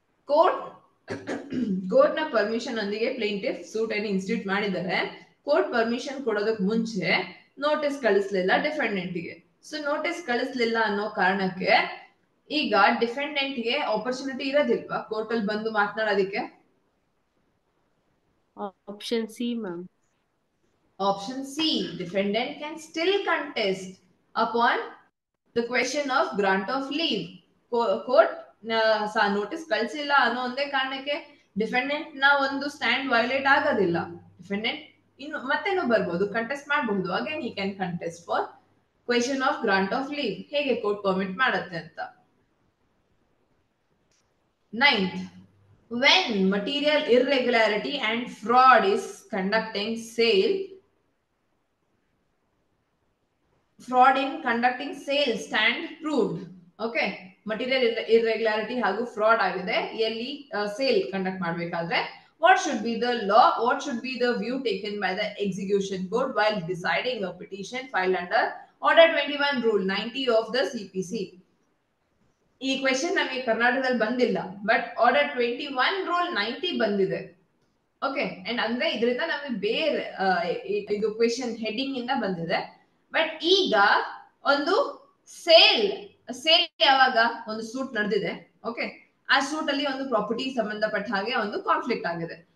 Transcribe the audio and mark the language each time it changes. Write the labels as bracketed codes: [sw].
[kn] Court ನ permission ಒಂದಿಗೆ plaintiff suit ಅನ್ನು ಇನ್ಸ್ಟಿಟ್ಯೂಟ್ ಮಾಡಿದ್ದಾರೆ. ಕೋರ್ಟ್ ಪರ್ಮಿಷನ್ ಕೊಡೋದಕ್ಕೆ ಮುಂಚೆ ನೋಟಿಸ್ ಕಳಿಸ್ಲಿಲ್ಲ ಡಿಫೆಂಡೆಂಟ್ ಗೆ. ಸೊ ನೋಟಿಸ್ ಕಳಿಸ್ಲಿಲ್ಲ ಅನ್ನೋ ಕಾರಣಕ್ಕೆ ಈಗ ಡಿಫೆಂಡೆಂಟ್ ಗೆ ಆಪರ್ಚುನಿಟಿ ಇರೋದಿಲ್ವಾ ಕೋರ್ಟ್ ಅಲ್ಲಿ ಬಂದು ಮಾತನಾಡೋದಕ್ಕೆ? [en] Option C, ma'am. Option C, defendant can still contest upon the question of grant of leave. [kn] Court notice ಕಳಿಸಿಲ್ಲ ಅನ್ನೋ ಒಂದೇ ಕಾರಣಕ್ಕೆ ಡಿಫೆಂಡೆಂಟ್ ನ ಒಂದು ಸ್ಟ್ಯಾಂಡ್ ವೈಲೇಟ್ ಆಗೋದಿಲ್ಲ. ಡಿಫೆಂಡೆಂಟ್ ಇನ್ನು ಮತ್ತೇನು ಬರ್ಬೋದು, ಕಂಟೆಸ್ಟ್ ಮಾಡಬಹುದು. [en] Again he can contest for question of grant of leave. [kn] ಹೇಗೆ ಕೋರ್ಟ್ ಪರ್ಮಿಟ್ ಮಾಡುತ್ತೆ ಅಂತ. [en] 9th, when material irregularity and fraud is conducting sale, fraud in conducting sale stand proved. [kn] Okay, material irregularity ಹಾಗೂ fraud ಆಗಿದೆ ಎಲ್ಲಿ sale conduct ಮಾಡಬೇಕಾದ್ರೆ. [en] What should be the law? What should be the view taken by the execution court while deciding a petition filed under Order 21 Rule 90 of the CPC? [kn] ಈ question ನಮಗೆ ಕರ್ನಾಟಕದಲ್ಲಿ ಬಂದಿಲ್ಲ, but order 21 rule 90 ಬಂದಿದೆ. Okay, and ಅಂದ್ರೆ ಇದರಿಂದ ನಮಗೆ ಬೇರೆ ಇದು ಕ್ವೆಶ್ಚನ್ ಹೆಡಿಂಗ್ ಇಂದ ಬಂದಿದೆ. ಬಟ್ ಈಗ ಒಂದು ಸೇಲ್ ಯಾವಾಗ ಒಂದು ಸೂಟ್ ನಡೆದಿದೆ, ಓಕೆ, ಆ ಸೂಟ್ ಅಲ್ಲಿ ಒಂದು ಪ್ರಾಪರ್ಟಿ ಸಂಬಂಧಪಟ್ಟ ಹಾಗೆ ಒಂದು ಕಾನ್ಫ್ಲಿಕ್ಟ್ ಆಗಿದೆ.